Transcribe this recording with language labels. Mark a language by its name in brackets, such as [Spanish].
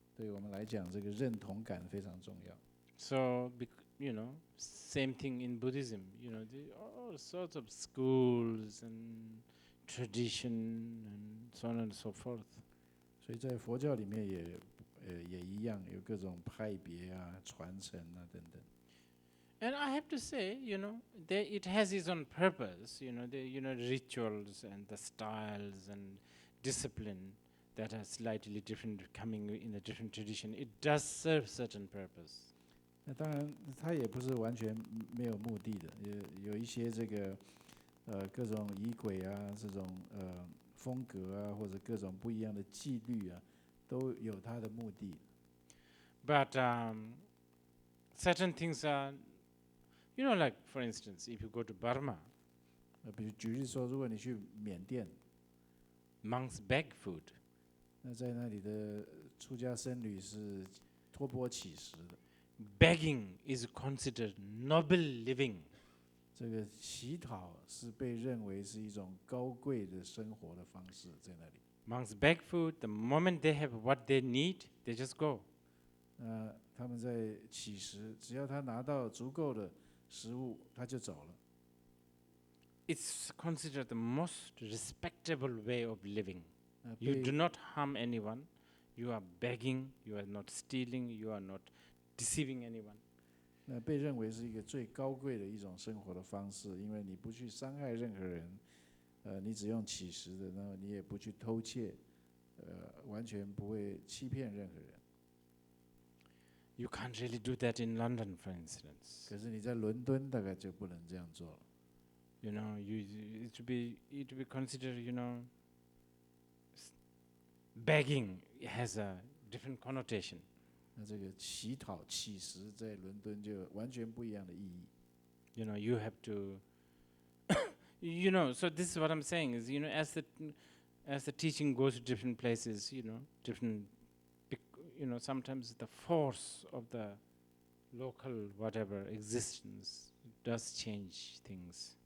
[Chinese] 对我们来讲，这个认同感非常重要。 [English] So, same thing in Buddhism. There are all sorts of schools and tradition and so on and so forth. [Chinese] 所以在佛教里面也一样，有各种派别啊、传承啊等等。 [English] And I have to say, it has its own purpose. The rituals and the styles and discipline that are slightly different, coming in a different tradition. It does serve certain purpose. [Chinese] 那当然，它也不是完全没有目的的，有一些这个各种仪轨啊，这种风格啊，或者各种不一样的纪律啊，都有它的目的。 [English] But certain things are, like for instance, if you go to Burma, [Chinese] 比如举例说，如果你去缅甸， [English] monks beg food. [Chinese] 那在那里的出家僧侣是托钵乞食的。 [English] Begging is considered noble living. [Chinese] 这个乞讨是被认为是一种高贵的生活的方式，在那里。 [English] Monks beg food. The moment they have what they need, they just go. [Chinese] 他们在乞食，只要他拿到足够的食物，他就走了。 [English] It's considered the most respectable way of living. You do not harm anyone. You are begging. You are not stealing. You are not deceiving anyone. [Chinese] 那被认为是一个最高贵的一种生活的方式，因为你不去伤害任何人，你只用乞食的，然后你也不去偷窃，完全不会欺骗任何人。 [English] You can't really do that in London, for instance. [Chinese] 可是你在伦敦大概就不能这样做了。 [English] It would be considered, begging has a different connotation. [Chinese] 那这个乞讨、乞食在伦敦就完全不一样的意义。 [English] You know, you have to, so this is what I'm saying is, as the teaching goes to different places, sometimes the force of the local whatever existence does change things.